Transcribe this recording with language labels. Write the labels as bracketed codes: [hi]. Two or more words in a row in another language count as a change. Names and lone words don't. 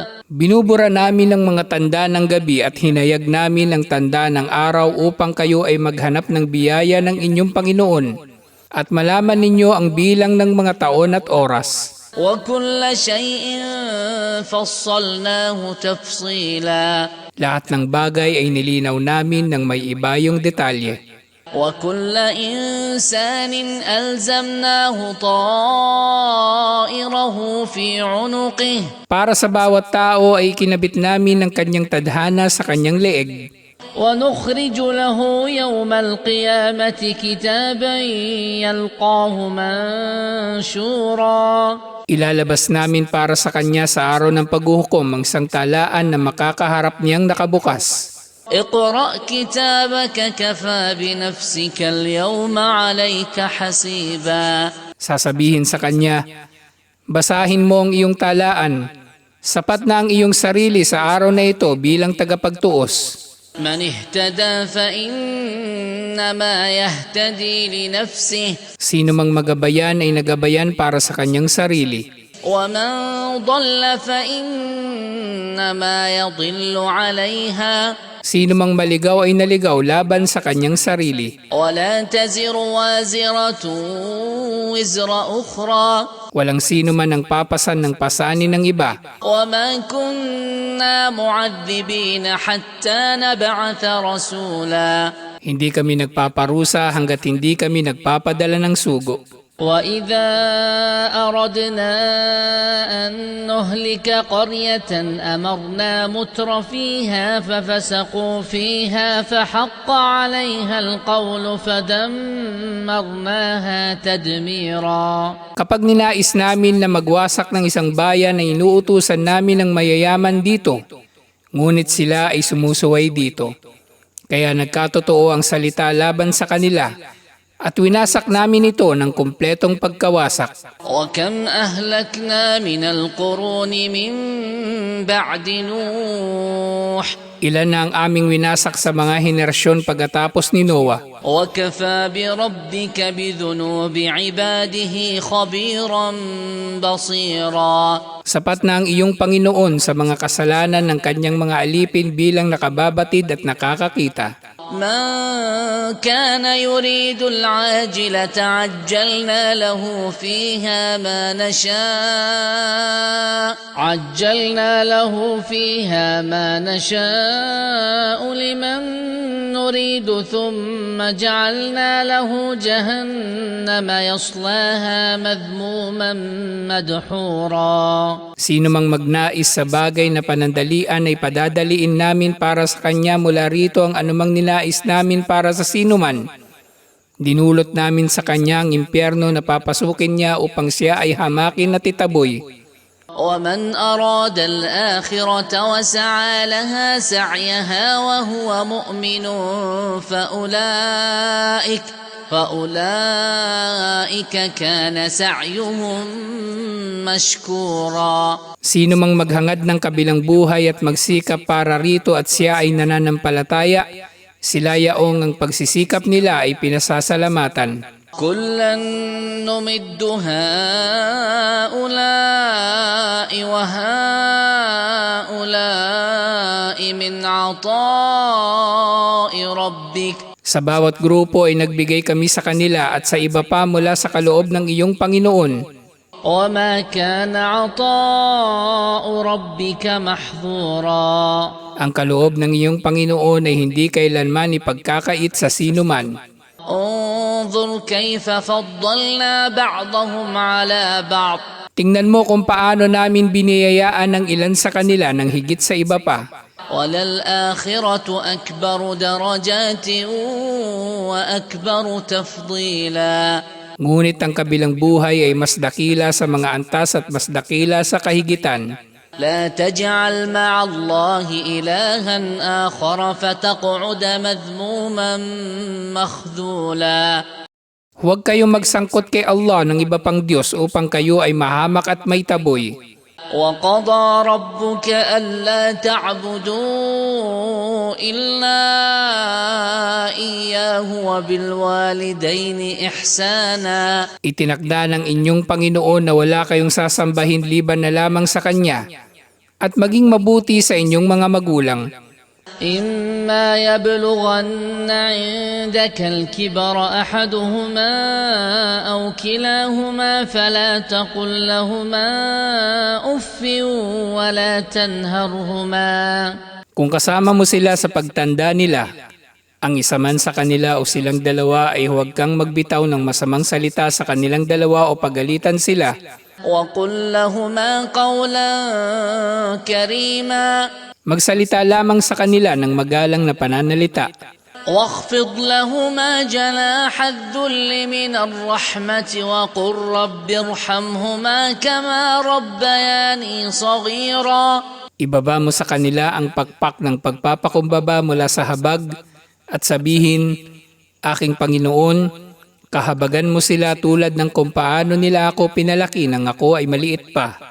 [tl] Binubura namin ang mga tanda ng gabi at hinayag namin ang tanda ng araw upang kayo ay maghanap ng biyaya ng inyong Panginoon at malaman ninyo ang bilang ng mga taon at oras. [ar] وكل شيء فصلناه تفصيلا. [tl] Lahat ng bagay ay nilinaw namin ng may ibayong detalye. [ar] وكل إنسان ألزمناه طائره في عنقه. [tl] Para sa bawat tao ay kinabit namin ang kanyang tadhana sa kanyang leeg. [ar] ونخرج له يوم القيامة كتابا يلقاه منشورا. [tl] Ilalabas namin para sa kanya sa araw ng paghuhukom ang isang talaan na makakaharap niyang nakabukas. [ar] اقرأ كتابك كفى بنفسك اليوم عليك حسيبا. [tl] Sasabihin sa kanya, basahin mo ang iyong talaan. Sapat na ang iyong sarili sa araw na ito bilang tagapagtuos. [ar] من اهتدى فإنما يهتدي لنفسه. [tl] Sino mang magabayan ay nagabayan para sa kanyang sarili. [ar] ومن ضل فإنما يضل عليها. [tl] Sino mang maligaw ay naligaw laban sa kanyang sarili. [ar] ولا تزر وازرة وزر أخرى. [tl] Walang sino man ang papasan ng pasanin ng iba. [ar] وما كنا معذبين حتى نبعث رسولا. [tl] Hindi kami nagpaparusa hanggat hindi kami nagpapadala ng sugo. [ar] وإذا أردنا أن نهلك قرية أمرنا متر فيها ففسقوا فيها فحق عليها القول فدمرناها تدميرا. [tl] Kapag ninais namin na magwasak ng isang bayan ay inuutusan namin ng mayayaman dito, ngunit sila ay sumusuway dito. Kaya nagkatotoo ang salita laban sa kanila, at winasak namin ito ng kumpletong pagkawasak. [ar] وكم أهلكنا من القرون من بعد نوح. [tl] Ilan na ang aming winasak sa mga henerasyon pagkatapos ni Noah. [ar] وكفى بربك بذنوب عباده خبيرا بصيرا. [tl] Sapat na ang iyong Panginoon sa mga kasalanan ng kanyang mga alipin bilang nakababatid at nakakakita. [ar] من كان يريد العاجلة عجلنا له فيها ما نشاء لمن نريد ثم جعلنا له جهنم يصلاها مذموما مدحورا. [tl] Sino mang magnais sa bagay na panandalian ay padadaliin namin para sa kanya mula rito ang anumang ninais namin para sa sinuman. Dinulot namin sa kanya ang impyerno na papasukin niya upang siya ay hamakin at itaboy. [ar] ومن أراد الآخرة وسعى لها سعيها وهو مؤمن فأولئك كان سعيهم مشكورا. [tl] Sino mang maghangad ng kabilang buhay at magsikap para rito at siya ay nananampalataya, sila yaong ang pagsisikap nila ay pinasasalamatan. [ar] كلا نمد هؤلاء وهؤلاء من عطاء ربك. [tl] Sa bawat grupo ay nagbigay kami sa kanila at sa iba pa mula sa kaloob ng iyong Panginoon. [ar] وما كان عطاء ربك محظورا [tl] Ang kaloob ng iyong Panginoon ay hindi kailanman ipagkakait sa sinuman. [ar] انظر كيف فضلنا بعضهم على بعض [tl] Tingnan mo kung paano namin biniyayaan ng ilan sa kanila ng higit sa iba pa. [ar] وللآخرة أكبر درجات وأكبر تفضيلا [tl] Ngunit ang kabilang buhay ay mas dakila sa mga antas at mas dakila sa kahigitan. [ar] لا تجعل مع الله إلها آخر فتقعد مذموما مخذولا [tl] Huwag kayong magsangkot kay Allah ng iba pang Diyos upang kayo ay mahamak at may taboy. [ar] وقضى ربك ألا تعبدوا إلا إياه وبالوالدين إحسانا [tl] Itinakda ng inyong Panginoon na wala kayong sasambahin liban na lamang sa Kanya at maging mabuti sa inyong mga magulang. [ar] إما يبلغن عندك الكبر أحدهما أو كلاهما فلا تقل لهما أف ولا تنهرهما [tl] Kung kasama mo sila sa pagtanda nila, ang isa man sa kanila o silang dalawa ay huwag kang magbitaw ng masamang salita sa kanilang dalawa o pagalitan sila. [ar] وقل لهما قولا كريما [tl] Magsalita lamang sa kanila ng magalang na pananalita. [ar] واخفض لهما جناح الذل من الرحمة وقل رب ارحمهما كما ربياني صغيرا [tl] Ibaba mo sa kanila ang pakpak ng pagpapakumbaba mula sa habag at sabihin, Aking Panginoon, kahabagan mo sila tulad ng kung paano nila ako pinalaki nang ako ay maliit pa.